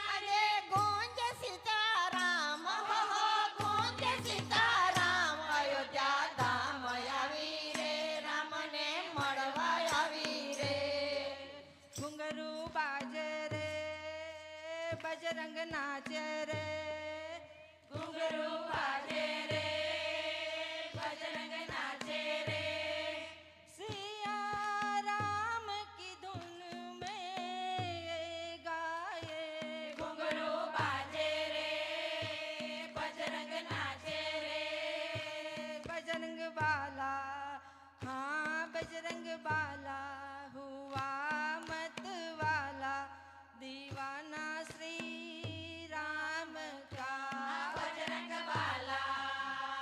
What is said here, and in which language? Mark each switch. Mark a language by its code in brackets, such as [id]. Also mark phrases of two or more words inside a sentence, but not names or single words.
[gu] આજે ગુંજ સીતારામ હો ગુંજ સીતારામ અયોધ્યા ધામ આવી રે રામને મળવા આવી રે ઘુંઘરું બાજે રે બજરંગ નાચે રે ઘુંઘરું વાજે રે બજરંગ નાચે રે [hi] सिया राम की धुन में गाए [gu] ઘુંઘરું બાજે રે બજરંગ નાચે રે [hi] बजरंग बाला हाँ बजरंग बाला हुआ मत वाला दीवाना श्री राम का [gu] બજરંગ બાલા